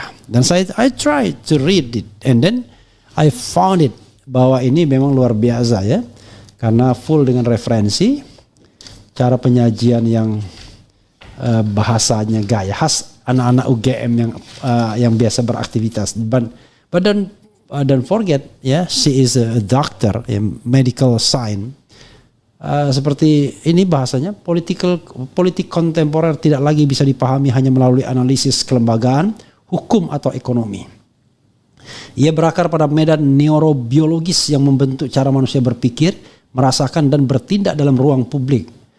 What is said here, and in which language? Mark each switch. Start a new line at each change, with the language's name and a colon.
English: Dan I tried to read it and then I found it
Indonesian: bahwa ini memang luar biasa ya. Karena
English: full
Indonesian: dengan referensi, cara penyajian yang bahasanya gaya khas anak-anak UGM yang biasa beraktivitas.
English: But don't forget
Indonesian: ya,
English: she is a doctor in medical science.
Indonesian: Seperti ini bahasanya politik kontemporer tidak lagi bisa dipahami hanya melalui analisis kelembagaan, hukum atau ekonomi. Ia berakar pada medan neurobiologis yang membentuk cara manusia berpikir, merasakan dan bertindak dalam ruang publik.